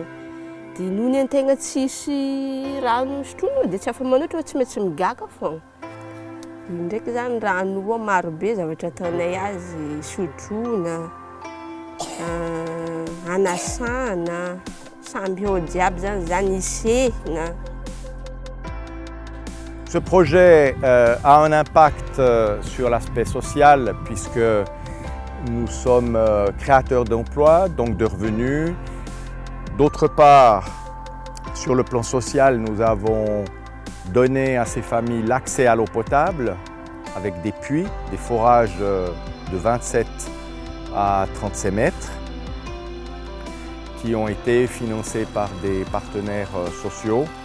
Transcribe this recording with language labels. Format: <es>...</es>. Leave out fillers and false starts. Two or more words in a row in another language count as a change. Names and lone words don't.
<mg>Dia nohony an-tegna tsisy rano sotroina dia tsy afa-manoatra tsy maintsy migaka foana. Io ndraiky zany rano io marobe zavatra ataonay azy, sotroina, anasana, samby ao jiaby zany isehina.</mg> <fr>Ce projet a un impact sur l'aspect social puisque nous sommes créateurs d'emplois, donc de revenus. D'autre part, sur le plan social, nous avons donné à ces familles l'accès à l'eau potable avec des puits, des forages de 27 à 37 mètres qui ont été financés par des partenaires sociaux.</fr>